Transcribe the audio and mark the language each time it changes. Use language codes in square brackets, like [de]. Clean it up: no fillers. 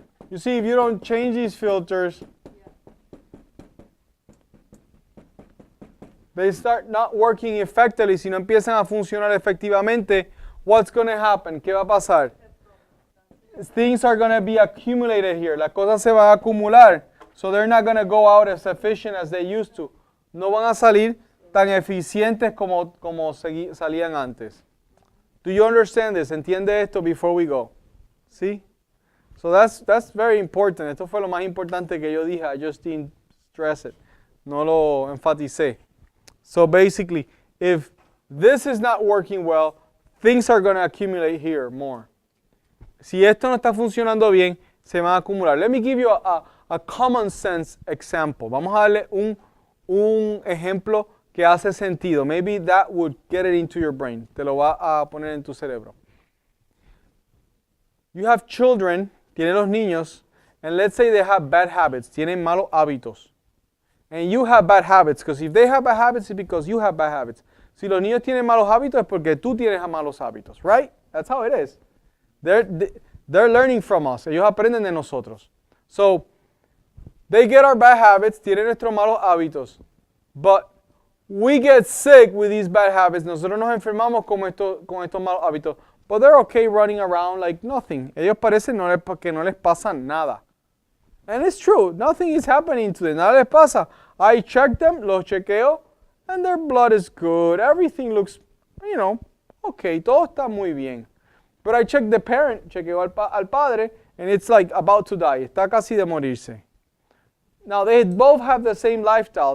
[en] you see, if you don't change these filters, they start not working effectively. [es] Si no empiezan a funcionar efectivamente, [en] what's going to happen? [es] ¿Qué va a pasar? [en] Things are going to be accumulated here. [es] Las cosas se van a acumular. [en] So they're not going to go out as efficient as they used to. [es] No van a salir tan eficientes como salían antes. [en] Do you understand this? [es] ¿Entiende esto [en] before we go? [es] ¿Sí? [en] So that's very important. [es] Esto fue lo más importante que yo dije. [en] I just didn't stress it. [es] No lo enfaticé. [en] So basically, if this is not working well, things are going to accumulate here more. [es] Si esto no está funcionando bien, se van a acumular. [en] Let me give you a common sense example. [es] Vamos a darle un ejemplo que hace sentido. [en] Maybe that would get it into your brain. [es] Te lo va a poner en tu cerebro. [en] You have children, [es] tienen los niños, [en] and let's say they have bad habits, [es] tienen malos hábitos. [en] And you have bad habits, because if they have bad habits, it's because you have bad habits. [es] Si los niños tienen malos hábitos, es porque tú tienes malos hábitos, right? [en] That's how it is. They're learning from us. [es] Ellos aprenden de nosotros. [en] So, they get our bad habits, [es] tienen nuestros malos hábitos. [en] But we get sick with these bad habits. [es] Nosotros nos enfermamos con estos malos hábitos. [en] But they're okay running around like nothing. [es] Ellos parecen que no les pasa nada. [en] And it's true. Nothing is happening to them. [es] Nada les pasa. [en] I check them, [es] los chequeo, [en] and their blood is good. Everything looks, okay. [es] Todo está muy bien. [en] But I check the parent, [es] chequeo al padre, [en] and it's like about to die. [es] Está casi de morirse. [en] Now, they both have the same lifestyle.